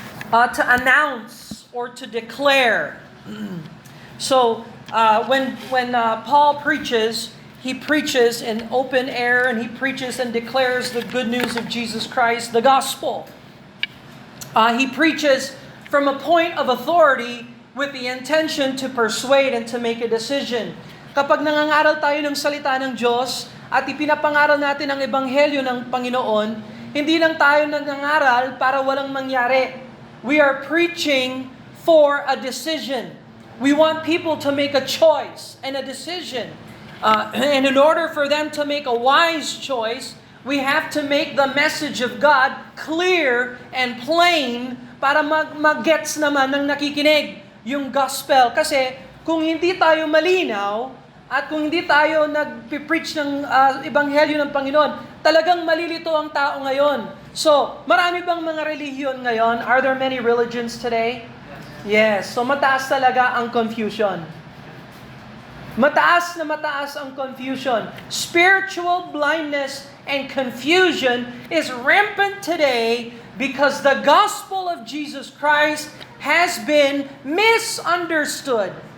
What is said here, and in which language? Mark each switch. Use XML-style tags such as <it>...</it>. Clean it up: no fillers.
<en>To announce or to declare. So, when Paul preaches, he preaches in open air and he preaches and declares the good news of Jesus Christ, the gospel. He preaches from a point of authority with the intention to persuade and to make a decision.</en> <tl>Kapag nangangaral tayo ng salita ng Diyos at ipinapangaral natin ang ebanghelyo ng Panginoon, hindi lang tayo nangangaral para walang mangyari.</tl> <en>We are preaching for a decision. We want people to make a choice and a decision. And in order for them to make a wise choice, We have to make the message of God clear and plain</en> <tl>para mag-gets naman ng nakikinig yung gospel. Kasi kung hindi tayo malinaw at kung hindi tayo nag-preach ng ebanghelyo ng Panginoon, talagang malilito ang tao ngayon. So, marami bang mga relihiyon ngayon?</tl> <en>Are there many religions today? Yes. So,</en> <tl>mataas talaga ang confusion. Mataas na mataas ang confusion.</tl> <en>Spiritual blindness and confusion is rampant today because the gospel of Jesus Christ has been misunderstood.</en>